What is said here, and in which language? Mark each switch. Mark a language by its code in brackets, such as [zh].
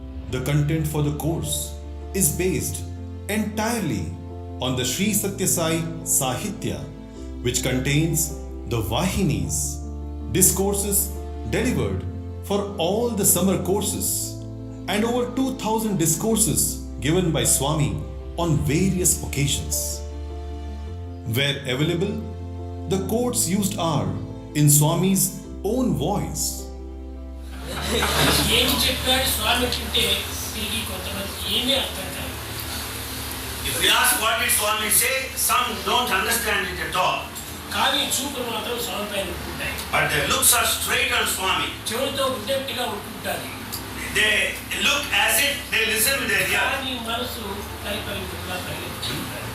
[en] The content for the course is based entirely on the Sri Sathya Sai Sahitya, which contains the Vahinis, discourses delivered for all the summer courses, and over 2,000 discourses given by Swami on various occasions. Where available, the quotes used are in Swami's own voice. [te] ఏం చెప్పాడు స్వామి అంటే తిరిగి కొంతమంది ఏమీ అర్థం కాదు. [en] If we ask what did Swami say, some don't understand it at all. [te] కానీ చూపులు మాత్రం స్వామి పైన ఉంటుంటాయి. [en] But their looks are straight on Swami. [te] చెవులతో ఉండేట్టుగా ఉంటుంటారు. [en] They look as if they listen with their ear. [te] కానీ మనసు పరిపరిగా పరిగెత్తుతుంటారు.